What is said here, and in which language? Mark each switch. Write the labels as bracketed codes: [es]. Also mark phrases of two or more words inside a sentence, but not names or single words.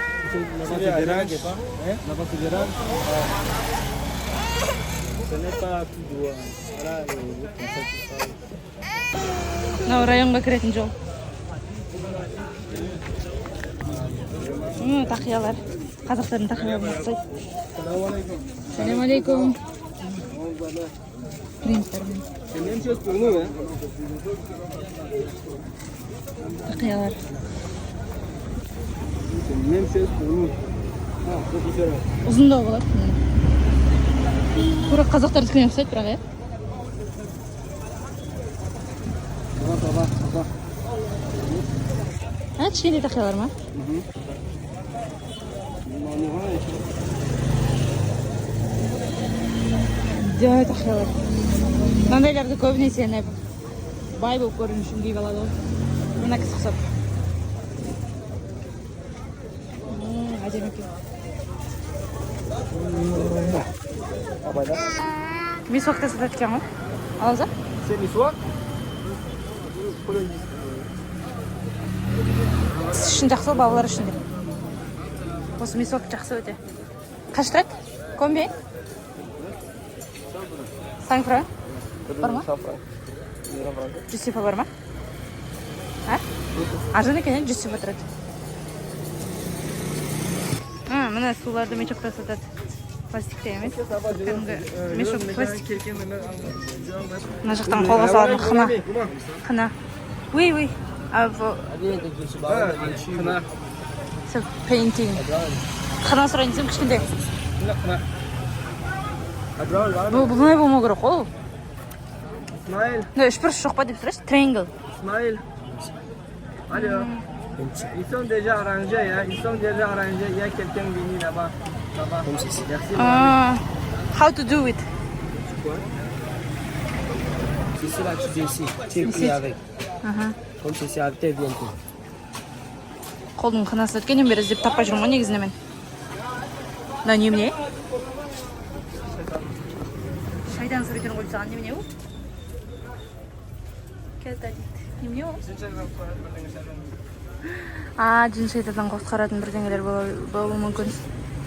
[fr] Là-bas, tu verras. Ce n'est pas tout droit. Voilà, le route comme ça, tout ça. [kk] Мынау районға кіретін жол. Тақиялар. Қазақтардың тақияларына ұқсайды. [ar] سلام عليكم. [kk] Принтермен. [fr] C'est la même chose pour nous, hein. [kk] Тақиялар. [fr] C'est la même chose pour nous. Ah, c'est différent. [kk] Ұзындау болады. Тура қазақтардікіне ұқсайды бірақ, иә? [fr] Ça va, ça va. [kk] Кішкентай тақиялар ма? Жай тақиялар. Мынандайларды көбінесе бай болып көріну үшін киіп алады ғой. Мына кісі ұқсап. Әдемі екен. Мисуакта сатады екен ғой. Алыңыз ба? [fr] C'est l'histoire. [kk] Сіз үшін жақсы, балалар үшін де. Осы мисуак жақсы өте. Қаш тұрады? Комби? 100 франк? Бар ма? 100 сифа бар ма? Арзан екен, 100 сифа тұрады. Мына суларды мешокта сатады. Пластикте емес. Мешок пластик. Мына жақтан қолға салатын қына. Қына. [fr] Oui. C'est painting. [kk] Қына сұрайын десем кішкентай. Бұлай болмау керек қой. Ismaël, Үш бұрыш жоқ па деп сұрайсыз? Triangle. Ismaël. [fr] Allez, ils sont déjà arrangés, hein. Ils sont déjà arrangés. Il y a quelqu'un venu là-bas. Là-bas. Merci. [en] How to do it? [fr] C'est cela que tu dis ici. Tu es pris avec. Comme si c'est arrêté bientôt. [kk] Қолдың қынасы өткеннен бері іздеп таппай жүрмін ғой негізінде мен. Мына немене? Шайдан суретін қойып тастаған немене ол? Келді дейді. Немене ол? Жын шайтаннан құтқаратын бірдеңелер болуы мүмкін.